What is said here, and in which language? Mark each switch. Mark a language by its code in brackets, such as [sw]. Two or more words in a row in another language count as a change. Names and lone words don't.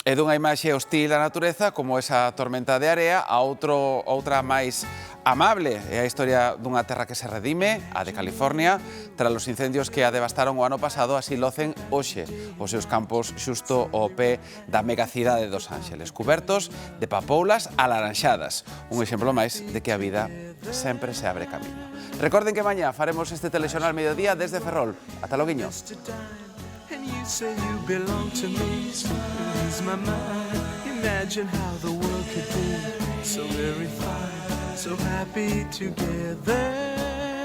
[gl] E dunha imaxe hostil á natureza, como esa tormenta de area, a outra máis amable é a historia dunha terra que se redime, a de California, tras os incendios que a devastaron o ano pasado, así locen hoxe os seus campos xusto ao pé da megacidade de Los Ángeles, cubertos de papoulas alaranxadas, un exemplo máis de que a vida sempre se abre camiño. Recorden que mañá faremos este telexornal mediodía desde Ferrol. Ata loguiño. [en] And you say you belong to me, ease my mind. Imagine how the world could be so very fine, so happy together.